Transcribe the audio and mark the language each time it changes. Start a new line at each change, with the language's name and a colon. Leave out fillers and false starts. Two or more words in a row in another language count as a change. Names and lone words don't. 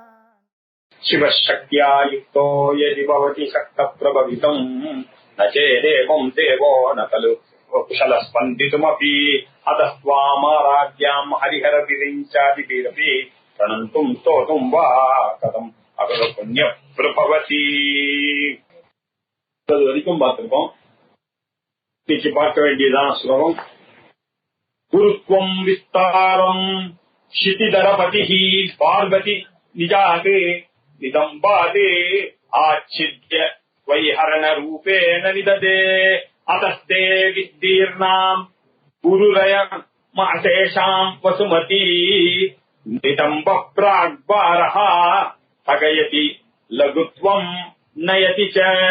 Sanskrit: शिवशक्त्या युक्तो यदि भवति शक्तप्रभवितम् न चेदेवं देवो न खलु कुशलस्पन्दितुमपि अतः त्वामाराध्याम् हरिहरविरिञ्चादिभिरपि प्रणन्तुम् स्तोतुम् वा कथम् अगरपुण्यः प्रभवति.
Tamil: அது வரைக்கும் பார்த்திருக்கோம். இன்னைக்கு பார்க்க வேண்டியதான ஸ்லோகம்.
Sanskrit: गुरुत्वं विस्तारं क्षितिधरपतिः पार्वति निजाते नितम्बाते आच्छिद्य वैहरण रूपेण निदधे अतस्ते विस्तीर्णां गुरुरय माशेषां वसुमति नितम्ब प्राग्भारः स्थगयति लघुत्वं नयति च.